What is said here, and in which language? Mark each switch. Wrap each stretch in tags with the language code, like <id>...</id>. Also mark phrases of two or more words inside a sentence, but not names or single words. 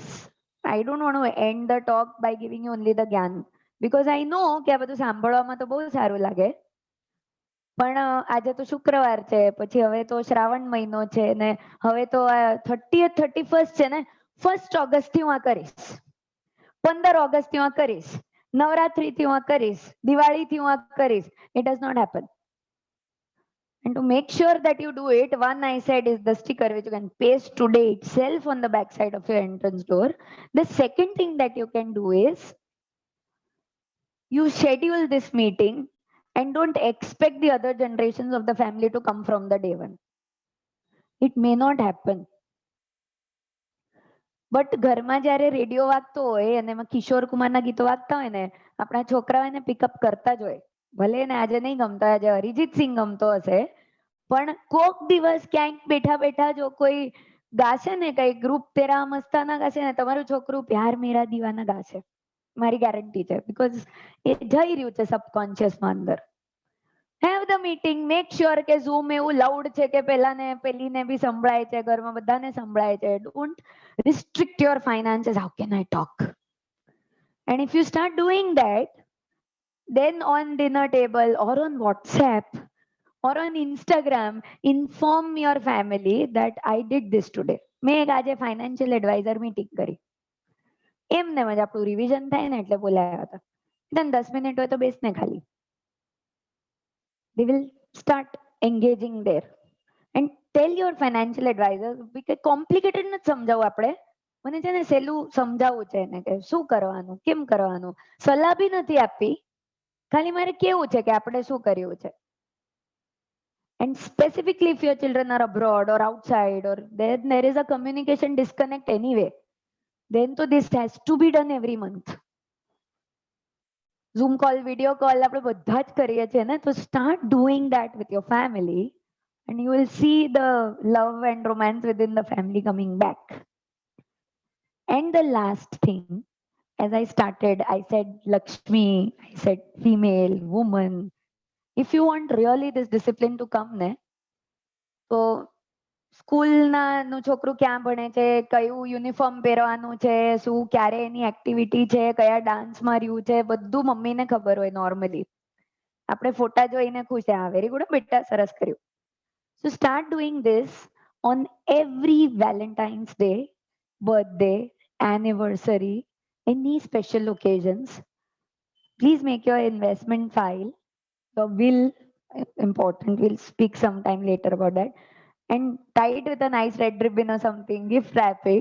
<en>I don't want to end the talk by giving you only the gyan, because I know</en> <gu>કે આ બધું સાંભળવામાં તો બહુ સારું લાગે, પણ આજે તો શુક્રવાર છે, પછી હવે તો શ્રાવણ મહિનો છે ને હવે તો 30th 31st છે ને, 1st August થી હું આ કરીશ, 15 August થી હું આ કરીશ, નવરાત્રી થી હું આ કરીશ, દિવાળી થી હું આ કરીશ.</gu> <en>It does not happen. And to make sure that you do it, one I said is the sticker which you can paste today itself on the back side of your entrance door. The second thing that you can do is you schedule this meeting And don't expect the other generations of the family to come from the day one. It may not happen.</en> <gu>બટ ઘરમાં જ્યારે રેડિયો વાગતો હોય અને એમાં કિશોર કુમારના ગીતો વાગતા હોય ને, આપણા છોકરાઓ એને પિકઅપ કરતા જ હોય. ભલે એને આજે નહીં ગમતા, આજે અરિજીત સિંહ ગમતો હશે, પણ કોક દિવસ ક્યાંક બેઠા બેઠા જો કોઈ ગાશે ને, કઈ ગ્રુપ તેરા મસ્તાના ગાશે ને, તમારું છોકરું પ્યાર મેરા દીવાના ગાશે. મારી ગેરંટી છે, બીકોઝ એ જઈ રહ્યું છે સબકોન્શિયસમાં અંદર.</gu> <en>have the meeting, make sure</en> <gu>કે ઝૂમ એવું લાઉડ છે કે પેલાને પેલીને બી સંભળાય છે, ઘરમાં બધાને સંભળાય છે.</gu> <en>ડોન્ટ restrict your finances. How can I talk? And if you start doing that, then on dinner table or on WhatsApp or on Instagram, inform your family that I did this today.</en> <gu>મેં એક આજે</gu> <en>financial advisor meeting</en> <gu>કરી. એમને જ આપણું રિવિઝન થાય ને એટલે બોલાયા હતા. then 10 મિનિટ હોય તો બેસને ખાલી.</gu> <en>They will start engaging there. And tell your financial advisor,</en> <gu>કોમ્પ્લિકેટેડ નથી સમજાવવું આપણે, મને છે ને સહેલું સમજાવવું છે એને કે શું કરવાનું, કેમ કરવાનું. સલાહ બી નથી આપવી, ખાલી મારે કેવું છે કે આપણે શું કર્યું છે.</gu> <en>And specifically if your children are abroad or outside or there is a communication disconnect anyway, then so this has to be done every month. Zoom call, video call</en> <gu>આપણે બધા જ કરીએ છીએ ને, તો</gu> <en>start doing that with your family and you will see the love and romance within the family coming back. And the last thing, as I started, I said Lakshmi, I said female, woman. If you want really this discipline to come ne,</en> <gu>તો સ્કૂલના નું છોકરું ક્યાં ભણે છે, કયું યુનિફોર્મ પહેરવાનું છે, શું ક્યારે એની એક્ટિવિટી છે, કયા ડાન્સમાં રહ્યું છે, બધું મમ્મીને ખબર હોય નોર્મલી. આપણે ફોટા જોઈને ખુશ છે, હા</gu> <en>very good</en> <gu>બેટા, સરસ કર્યું.</gu> <en>So start doing this on every Valentine's Day, birthday, anniversary, any special occasions. Please make your investment file, your will, important, we'll speak sometime later about that, and tie it with a nice red ribbon or something, gift wrap it.</en>